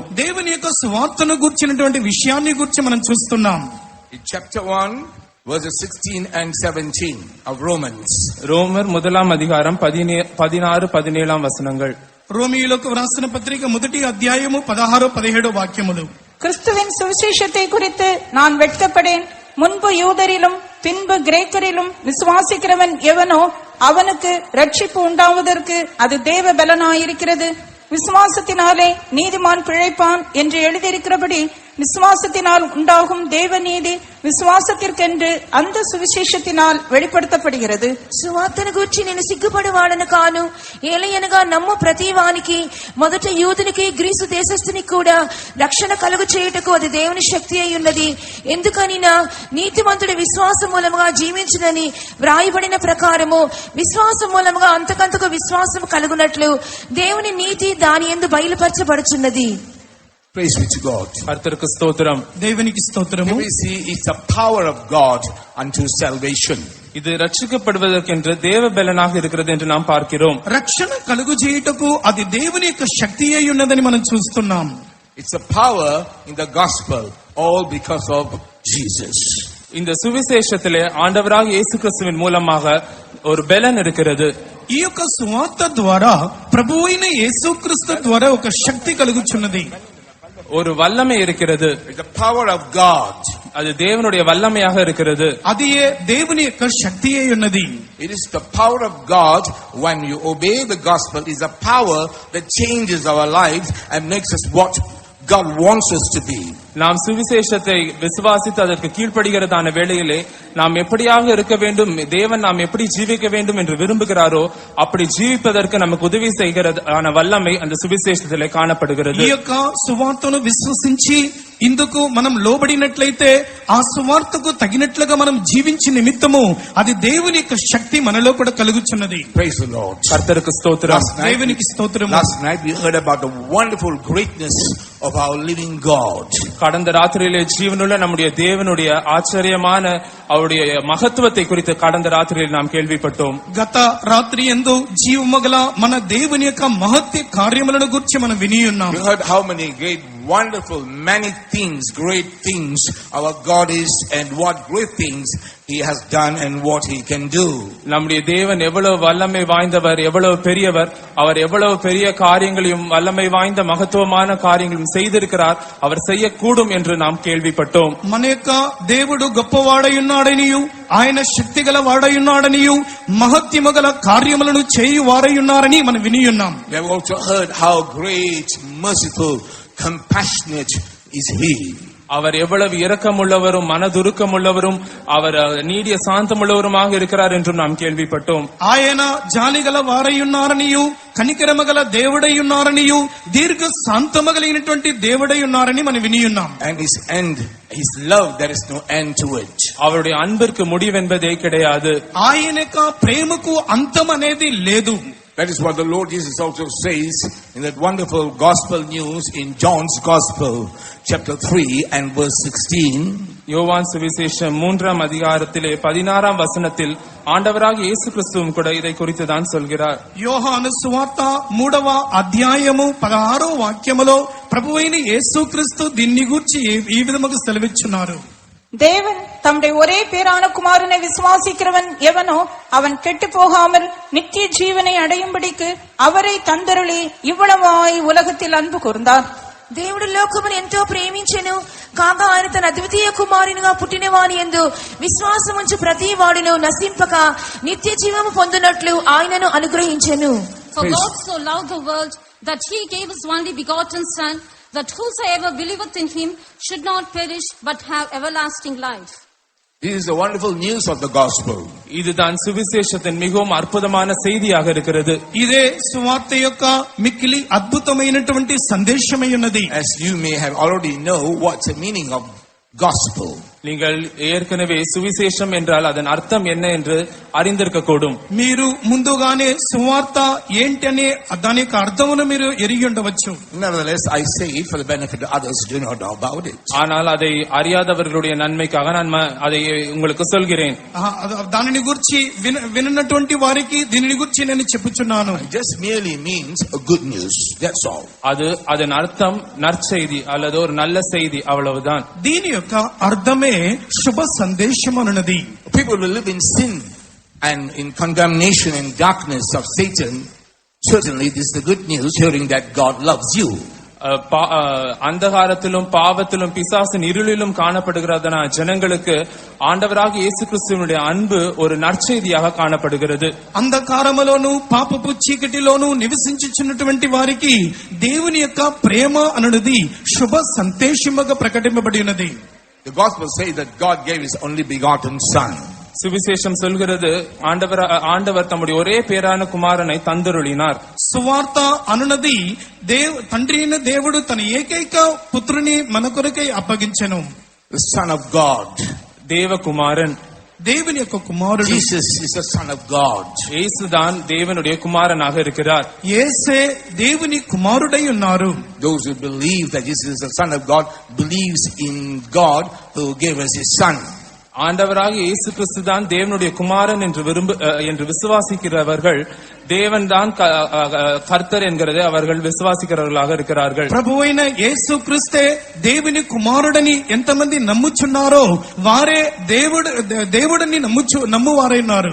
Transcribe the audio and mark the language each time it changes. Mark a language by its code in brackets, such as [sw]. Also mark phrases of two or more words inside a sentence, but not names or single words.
[te] దేవుని యొక్క సువార్తను గురించినటువంటి విషయాన్ని గురించి మనం చూస్తున్నాం. [en] In chapter 1 verses 16 and 17 of Romans. [ta] ரோமர் 1 அதிகாரம் 16-17 வசனங்கள். [te] రోమీయులకు రాసిన పత్రిక మొదటి అధ్యాయము 16-17 వాక్యములు. [ta] கிறிஸ்துவின் சுவிசேஷத்தை குறித்து நான் வெட்கப்படேன். முன்பு யூதரிலும் பின்பு கிரேக்கரிலும் விசுவாசிக்கிறவன் எவனோ அவனுக்கு ரட்சிப்பு உண்டாவதற்கு அது தேவ பலனாயிருக்கிறது. விசுவாசத்தினாலே நீதிமான் பிழைப்பான் என்று எழுதியிருக்கிறபடி விசுவாசத்தினால் உண்டாகும் தேவ நீதி విశ్వాసத்திற்கెன்று அந்த సువిశేషத்தினால் வெளிப்படுத்தப்படுகிறது. [te] సువార్తను గూర్చి నేను సిగ్గుపడేవాడను కాను. ఏలయనగా నమ్ము ప్రతివానికి మొదట యూదునికి గ్రీసు దేశస్థునికి కూడా రక్షణ కలుగు చేయుటకు అది దేవుని శక్తి అయి ఉన్నది. ఎందుకనినా నీతిమంతుడి విశ్వాసం మూలముగా జీవించునని వ్రాయబడిన ప్రకారము విశ్వాసం మూలముగా అంతకంతకు విశ్వాసం కలుగునట్లు దేవుని నీతి దాని యందు బయలుపరచబడుచున్నది. [en] Praise be to God. [ta] கர்த்தருக்கு ஸ்தோத்திரம். [te] దేవునికి స్తోత్రము. [en] We see it's the power of God unto salvation. [ta] இது ரட்சிக்கப்படுவதற்கென்று தேவ பலனாக இருக்கிறது என்று நாம் பார்க்கிறோம். [te] రక్షణ కలుగు చేయుటకు అది దేవుని యొక్క శక్తి అయి ఉన్నదని మనం చూస్తున్నాం. [en] It's a power in the gospel, all because of Jesus. [ta] இந்த சுவிசேஷத்திலே ஆண்டவராக இயேசு கிறிஸ்துவின் மூலமாக ஒரு பலன் இருக்கிறது. [te] ఈ యొక్క సువార్త ద్వారా ప్రభువైన యేసుక్రీస్తు ద్వారా ఒక శక్తి కలుగుచున్నది. [ta] ஒரு வல்லமை இருக்கிறது. [en] It's the power of God. [ta] அது தேவனுடைய வல்லமையாக இருக்கிறது. [te] అదియే దేవుని యొక్క శక్తి అయి ఉన్నది. [en] It is the power of God when you obey the gospel. Is a power that changes our lives and makes us what God wants us to be. [ta] நாம் சுவிசேஷத்தை விசுவாசித்து அதற்கு கீழ்ப்படுகிறதான வேளையிலே நாம் எப்படியாக இருக்க வேண்டும், தேவன் நாம் எப்படி ஜீவிக்க வேண்டும் என்று விரும்புகிறாரோ அப்படி ஜீவிப்பதற்கு நமக்கு உதவி செய்கிறதான வல்லமை அந்த சுவிசேஷத்திலே காணப்படுகிறது. [te] ఈ యొక్క సువార్తను విశ్వసించి ఇందుకు మనం లోబడినట్లయితే ఆ సువార్తకు తగినట్లుగా మనం జీవించే నిమిత్తము అది దేవుని యొక్క శక్తి మనలో కూడా కలుగుచున్నది. [en] Praise the Lord. [ta] கர்த்தருக்கு ஸ்தோத்திரம். [te] దేవునికి స్తోత్రము. [en] Last night we heard about the wonderful greatness of our living God. [ta] கடந்த ராத்திரியிலே ஜீவனுள்ள நம்முடைய தேவனுடைய ஆச்சரியமான அவருடைய மகத்துவத்தை குறித்து கடந்த ராத்திரியில் நாம் கேள்விப்பட்டோம். [te] గత రాత్రి యందు జీవమగల మన దేవుని యొక్క మహత్య కార్యములను గురించి మనం విని ఉన్నాం. [en] We heard how many great, wonderful, many things, great things our God is and what great things He has done and what He can do. [ta] நம்முடைய தேவன் எவ்வளவு வல்லமை வாய்ந்தவர், எவ்வளவு பெரியவர், அவர் எவ்வளவு பெரிய காரியங்களையும் வல்லமை வாய்ந்த மகத்துவமான காரியங்களையும் செய்திருக்கிறார், அவர் செய்யக்கூடும் என்று நாம் கேள்விப்பட்டோம். [te] మన యొక్క దేవుడు గొప్పవాడై ఉన్నాడనియు ఆయన శక్తి గల వాడై ఉన్నాడనియు మహత్యము గల కార్యములను చేయువారై ఉన్నారని మనం విని ఉన్నాం. [en] We have also heard how great, merciful, compassionate is He. [ta] அவர் எவ்வளவு இரக்கமுள்ளவரும் மனதுருக்கமுள்ளவரும் அவர் நீடிய சாந்தமுள்ளவருமாக இருக்கிறார் என்றும் நாம் கேள்விப்பட்டோம். [te] ఆయన జాలిగల వారై ఉన్నారనియు కనికరమగల దేవుడై ఉన్నారనియు దీర్ఘ శాంతమగలిగినటువంటి దేవుడై ఉన్నారని మనం విని ఉన్నాం. [en] And His end, His love, there is no end to it. [ta] அவருடைய அன்பிற்கு முடிவென்பதே கிடையாது. [te] ఆయన యొక్క ప్రేమకు అంతం అనేది లేదు. [en] That is what the Lord Jesus also says in that wonderful gospel news in John's Gospel, chapter 3 and verse 16. [ta] யோவான் சுவிசேஷம் 3 அதிகாரத்திலே 16 வசனத்தில் ஆண்டவராக இயேசு கிறிஸ்துவும் கூட இதை குறித்து தான் சொல்கிறார். [te] యోహాను సువార్త 3వ అధ్యాయము 16వ వాక్యములో ప్రభువైన యేసుక్రీస్తు దీన్ని గూర్చి ఈ విధముగా సెలవిచ్చున్నారు. [ta] தேவன் தம்முடைய ஒரே பேரான குமாரனை விசுவாசிக்கிறவன் எவனோ அவன் கெட்டு போகாமல் நித்திய ஜீவனை அடையும்படிக்கு அவரை தந்தருளி இவ்வளவாய் உலகத்தில் அன்பு கூர்ந்தார். [te] దేవుడు లోకమును ఎంతో ప్రేమించెను కాగా ఆయన తన అద్వితీయ కుమారునిగా పుట్టిన వాని యందు విశ్వాసముంచు ప్రతి వాడును నశింపక నిత్య జీవము పొందునట్లు ఆయనను అనుగ్రహించెను. [en] For God so loved the world that He gave His only begotten Son, that whosoever believeth in Him should not perish but have everlasting life. This is the wonderful news of the gospel. [ta] இதுதான் சுவிசேஷத்தின் மிகவும் அற்புதமான செய்தியாக இருக்கிறது. [te] ఇదే సువార్త యొక్క మిక్కిలి అద్భుతమైనటువంటి సందేశమై ఉన్నది. [en] As you may have already know what's the meaning of gospel. [ta] நீங்கள் ஏற்கனவே சுவிசேஷம் என்றால் அதன் அர்த்தம் என்ன என்று அறிந்திருக்க கூடும். [te] మీరు ముందుగానే సువార్త ఏంటనే దాని యొక్క అర్థమును మీరు ఎరిగి ఉండవచ్చు. [en] Nevertheless, I say it for the benefit of others who do not know about it. [ta] ஆனால் அதை அறியாதவர்களுடைய நன்மைக்காக நான் அதை உங்களுக்கு சொல்கிறேன். [te] దానిని గురించి విననటువంటి వారికి దీనిని గురించి నేను చెప్పుచున్నాను. [en] It just merely means a good news. That's all. [ta] அது அதன் அர்த்தம் நற்செய்தி அல்லது ஒரு நல்ல செய்தி, அவ்வளவுதான். [te] దీని యొక్క అర్థమే శుభ సందేశం అన్నది. [en] People will live in sin and in condemnation and darkness of Satan. Certainly this is the good news, hearing that God loves you. [ta] அந்தகாரத்திலும் பாவத்திலும் பிசாசின் இருளிலும் காணப்படுகிறதான ஜனங்களுக்கு ஆண்டவராக இயேசு கிறிஸ்துவினுடைய அன்பு ஒரு நற்செய்தியாக காணப்படுகிறது. [te] అంధకారములోను పాపపు చీకటిలోను నివసించుచున్నటువంటి వారికి దేవుని యొక్క ప్రేమ అన్నది శుభ సందేశముగా ప్రకటింపబడి ఉన్నది. [en] The gospel says that God gave his only begotten son. [ta] சுவிசேஷம் சொல்கிறது ஆண்டவர் தம்முடைய ஒரே பேரான குமாரனை தந்தருளினார். [te] సువార్త అనునది తండ్రి అయిన దేవుడు తన ఏకైక పుత్రుని మన కొరకై అప్పగించెను. [en] The son of God, [ta] தேவகுமாரன், [te] దేవుని యొక్క కుమారుడు. [en] Jesus is the son of God. [ta] இயேசுதான் தேவனுடைய குமாரனாக இருக்கிறார். [te] యేసే దేవుని కుమారుడై ఉన్నారు. [en] Those who believe that Jesus is the son of God believes in God who gave us his son. [ta] ஆண்டவராக இயேசு கிறிஸ்து தான் தேவனுடைய குமாரன் என்று விசுவாசிக்கிறவர்கள் தேவன் தான் கர்த்தர் என்கிறதை அவர்கள் விசுவாசிக்கிறவர்களாக இருக்கிறார்கள். [te] ప్రభువైన యేసు క్రీస్తే దేవుని కుమారుడని ఎంతమంది నమ్ముచున్నారో వారే దేవుడిని నమ్మువారైనారు.